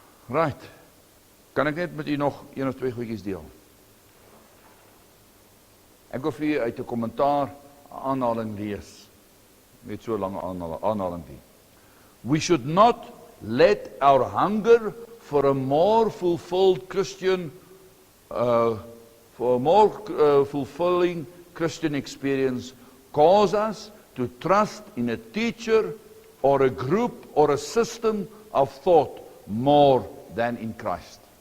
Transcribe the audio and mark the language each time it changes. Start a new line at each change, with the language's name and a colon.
Afrikaans: Right, kan ek net met u nog 1 of 2 goedjies deel? Ek wil vir u uit 'n kommentaar 'n aanhaling lees, met so 'n lange aanhaling die.
English: We should not let our hunger for a more fulfilled Christian, for a more fulfilling Christian experience cause us to trust in a teacher or a group or a system of thought more than in Christ.